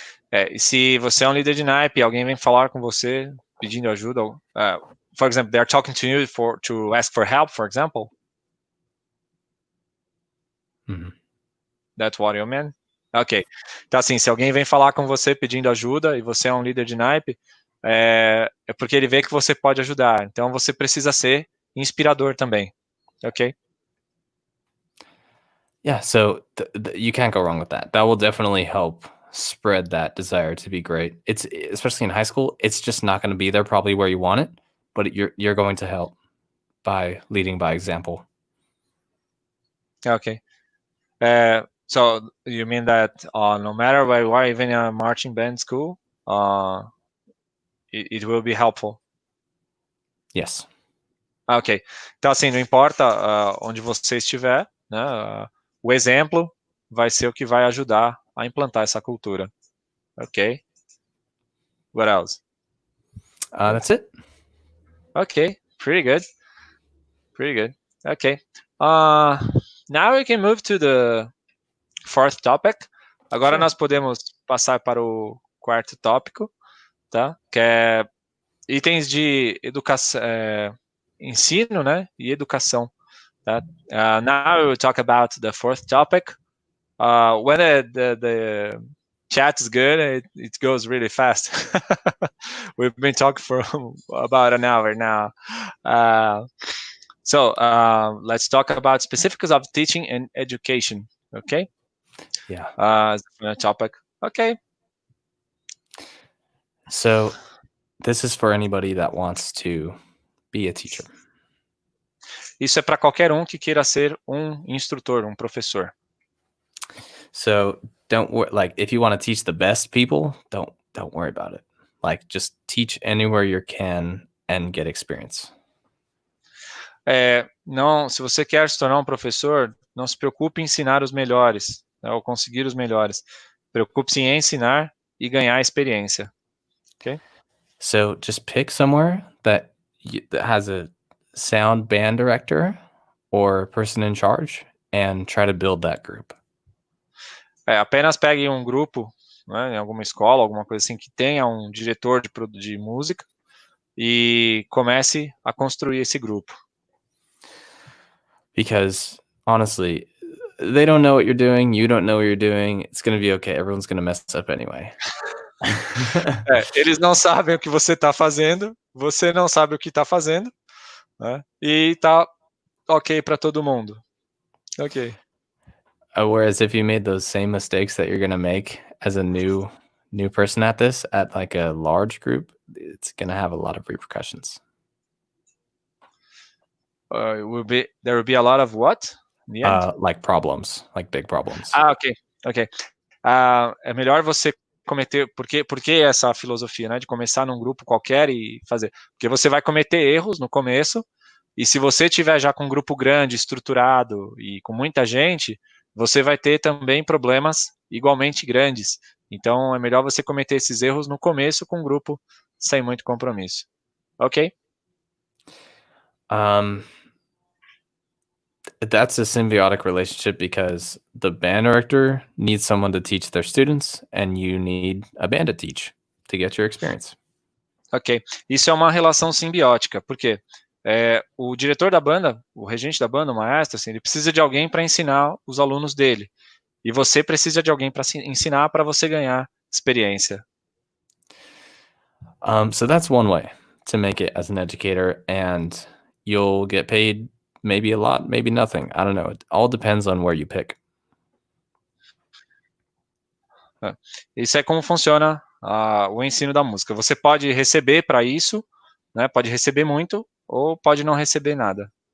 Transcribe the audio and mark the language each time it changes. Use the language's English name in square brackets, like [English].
[Portuguese] E se você é um líder de naipe e alguém vem falar com você pedindo ajuda, [English] for example, they are talking to you to ask for help, for example. That's what you mean? [Portuguese] Ok. Então, assim, se alguém vem falar com você pedindo ajuda e você é um líder de naipe, é porque ele vê que você pode ajudar. Então, você precisa ser inspirador também. Ok? [English] Yeah, so you can't go wrong with that. That will definitely help spread that desire to be great. It's especially in high school, it's just not going to be there probably where you want it, but you're going to help by leading by example. Okay. So you mean that no matter where you are, even in a marching band school, it will be helpful? Yes. Ok. [Portuguese] Então, assim, não importa onde você estiver, né? O exemplo vai ser o que vai ajudar a implantar essa cultura. [English] Ok. What else? That's it. Okay. Pretty good. Pretty good. Okay. Now we can move to the fourth topic. [Portuguese] Agora [English] Sure. [Portuguese] nós podemos passar para o quarto tópico, tá? Que é itens de educação, ensino, né? E educação. Tá? [English] Now we will talk about the fourth topic. When the chat is good, it goes really fast. We've been talking for about an hour now. So let's talk about specifics of teaching and education. Okay. Yeah. Topic. Okay. So this is for anybody that wants to be a teacher. [Portuguese] Isso é para qualquer que queira ser instrutor, professor. [English] So don't worry, like if you want to teach the best people, don't worry about it. Like just teach anywhere you can and get experience. [Portuguese] Não, se você quer se tornar professor, não se preocupe em ensinar os melhores, né, ou conseguir os melhores. Preocupe-se em ensinar e ganhar experiência. Okay? [English] So just pick somewhere that has a sound band director or person in charge and try to build that group. [Portuguese] Apenas pegue grupo, né, em alguma escola, alguma coisa assim, que tenha diretor de música e comece a construir esse grupo. [English] Because honestly, they don't know what you're doing. You don't know what you're doing. It's going to be okay. Everyone's going to mess up anyway. [Portuguese] Eles não sabem o que você está fazendo, você não sabe o que está fazendo, né? E tá ok para todo mundo. Ok. [English] Whereas if you made those same mistakes that you're going to make as a new person at this, at like a large group, it's going to have a lot of repercussions. There will be a lot of what? Like problems, like big problems. Ok. [Portuguese] É melhor você cometer, porque essa filosofia, né, de começar num grupo qualquer e fazer, porque você vai cometer erros no começo, e se você tiver já com um grupo grande, estruturado e com muita gente, você vai ter também problemas igualmente grandes. Então é melhor você cometer esses erros no começo com um grupo sem muito compromisso. Ok? [English] That's a symbiotic relationship because the band director needs someone to teach their students and you need a band to teach to get your experience. Ok. [Portuguese] Isso é uma relação simbiótica, porque o diretor da banda, o regente da banda, o maestro, assim, ele precisa de alguém para ensinar os alunos dele. E você precisa de alguém para ensinar para você ganhar experiência. [English] So that's one way to make it as an educator, and you'll get paid maybe a lot, maybe nothing. I don't know. It all depends on where you pick. [Portuguese] Isso é como funciona o ensino da música. Você pode receber para isso, né? Pode receber muito ou pode não receber nada.